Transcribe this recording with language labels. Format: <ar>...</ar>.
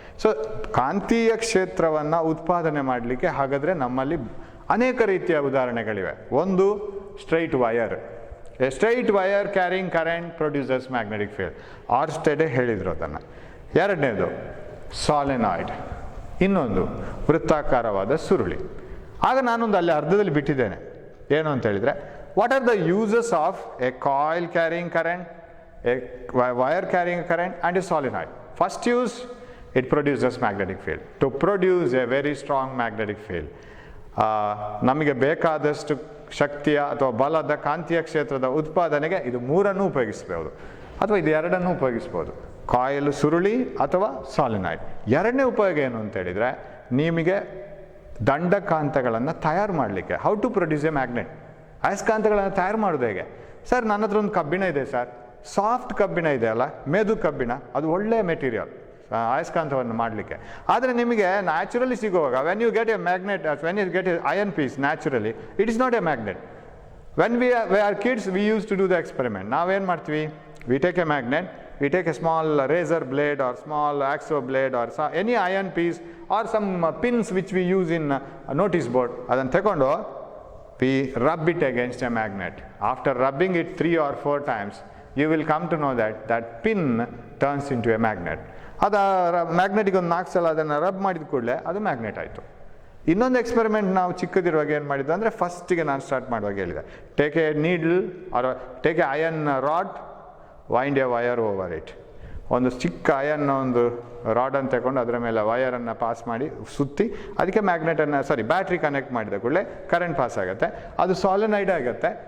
<kn>So ಕಾಂತೀಯ ಕ್ಷೇತ್ರವನ್ನು ಉತ್ಪಾದನೆ ಮಾಡಲಿಕ್ಕೆ ಹಾಗಾದರೆ ನಮ್ಮಲ್ಲಿ ಅನೇಕ ರೀತಿಯ ಉದಾಹರಣೆಗಳಿವೆ.</kn> <en>ಒಂದು, straight wire. A straight wire carrying current producers magnetic field.</en> <kn>ಆರ್ಸ್ಟೆಡೆ ಹೇಳಿದರು ಅದನ್ನು. ಎರಡನೇದು ಸಾಲೆನಾಯ್ಡ್. ಇನ್ನೊಂದು ವೃತ್ತಾಕಾರವಾದ ಸುರುಳಿ. ಆಗ ನಾನೊಂದು ಅಲ್ಲಿ ಅರ್ಧದಲ್ಲಿ ಬಿಟ್ಟಿದ್ದೇನೆ. ಏನು ಅಂತ ಹೇಳಿದರೆ,</kn> <en>what are the uses of a coil carrying current, a wire carrying current and a solenoid? First use, it produces magnetic field. To produce a very strong magnetic field,</en> <kn>ನಮಗೆ ಬೇಕಾದಷ್ಟು ಶಕ್ತಿಯ ಅಥವಾ ಬಲದ ಕಾಂತೀಯ ಕ್ಷೇತ್ರದ ಉತ್ಪಾದನೆಗೆ ಇದು ಮೂರನ್ನು ಉಪಯೋಗಿಸ್ಬೋದು, ಅಥವಾ ಇದು ಎರಡನ್ನು ಉಪಯೋಗಿಸ್ಬೋದು, ಕಾಯಿಲ್ ಸುರುಳಿ ಅಥವಾ ಸಾಲಿನಾಯ್ಡ್. ಎರಡನೇ ಉಪಯೋಗ ಏನು ಅಂತ ಹೇಳಿದರೆ, ನಿಮಗೆ ದಂಡಕಾಂತಗಳನ್ನು ತಯಾರು ಮಾಡಲಿಕ್ಕೆ,</kn> <en>How to produce a magnet.</en> <kn>ಅಯಸ್ಕಾಂತಗಳನ್ನು ತಯಾರು ಮಾಡೋದು ಹೇಗೆ? ಸರ್ ನನ್ನ ಹತ್ರ ಒಂದು ಕಬ್ಬಿಣ ಇದೆ ಸರ್, ಸಾಫ್ಟ್ ಕಬ್ಬಿಣ ಇದೆ ಅಲ್ಲ, ಮೆದು ಕಬ್ಬಿಣ, ಅದು ಒಳ್ಳೆಯ ಮೆಟೀರಿಯಲ್ ಅಯಸ್ಕಾಂತವನ್ನು ಮಾಡಲಿಕ್ಕೆ. ಆದರೆ ನಿಮಗೆ naturally ಸಿಗುವಾಗ,</kn> <en>When you get a magnet, when you get a iron piece naturally, it is not a magnet. When we are kids, we use to do the experiment.</en> <kn>ನಾವೇನು ಮಾಡ್ತೀವಿ,</kn> <en>we take a magnet, we take a small razor blade or small axo blade or any iron piece or some pins which we use in notice board,</en> <kn>adannu tekondo</kn> <en>we rub it against a magnet. After rubbing it 3 or 4 times, you will come to know that that pin turns into a magnet.</en> <kn>ada magnetic ಒಂದು 4 ಸಲ ಅದನ್ನು rub ಮಾಡಿದ ಕೂಡಲೇ ಅದು magnet ಆಯಿತು. ಇನ್ನೊಂದು experiment ನಾವು ಚಿಕ್ಕದಿರುವಾಗ ಏನು ಮಾಡಿದ್ದು ಅಂದರೆ, ಫಸ್ಟಿಗೆ ನಾನು ಸ್ಟಾರ್ಟ್ ಮಾಡುವಾಗ ಹೇಳಿದೆ,</kn> <en>Take a needle or take a iron rod, wind a wire over it.</en> <kn>ಒಂದು ಚಿಕ್ಕ ಅಯನ್ನ ಒಂದು ರಾಡನ್ನು ತಗೊಂಡು ಅದರ ಮೇಲೆ ವಯರನ್ನು ಪಾಸ್ ಮಾಡಿ ಸುತ್ತಿ ಅದಕ್ಕೆ ಬ್ಯಾಟ್ರಿ ಕನೆಕ್ಟ್ ಮಾಡಿದ ಕೂಡಲೇ ಕರೆಂಟ್ ಪಾಸ್ ಆಗುತ್ತೆ, ಅದು ಸಾಲಿನಾಯ್ಡ್ ಆಗುತ್ತೆ.</kn>